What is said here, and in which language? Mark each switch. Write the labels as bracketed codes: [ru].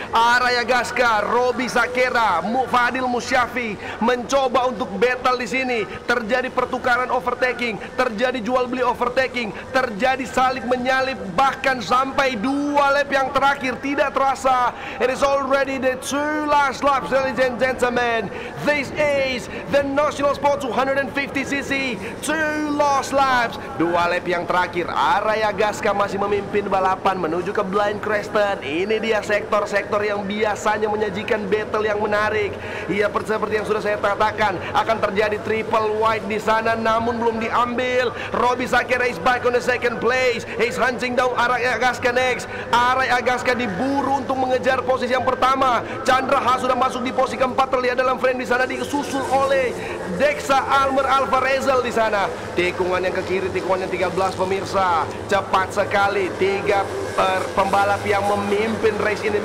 [id] Arai Agaska, Robi Sakera, Fadil Musyafi mencoba untuk battle di sini. Terjadi pertukaran overtaking, terjadi jual beli overtaking, terjadi saling menyalip, bahkan sampai 2 lap yang terakhir. Tidak terasa, [en] it is already the 2 last laps, ladies and gentlemen. This is the National Sport 250cc 2 last laps. [id] 2 lap yang terakhir. Arai Agaska masih memimpin balapan menuju ke Blind Crescent. Ini dia sektor-sektor yang biasanya menyajikan battle yang menarik. Iya, seperti yang sudah saya katakan, akan terjadi triple wide di sana, namun belum diambil. [en] Robi Sakera is back on the second place. He's hunting down Arai Agaska next. [id] Arai Agaska diburu untuk mengejar posisi yang pertama. Chandra Ha sudah masuk di posisi keempat, terlihat dalam frame di sana, disusul oleh Dexa Almer Alvarezal di sana. Tikungan yang ke kiri, tikungan yang 13 pemirsa. Cepat sekali, 3 pembalap yang memimpin race ini.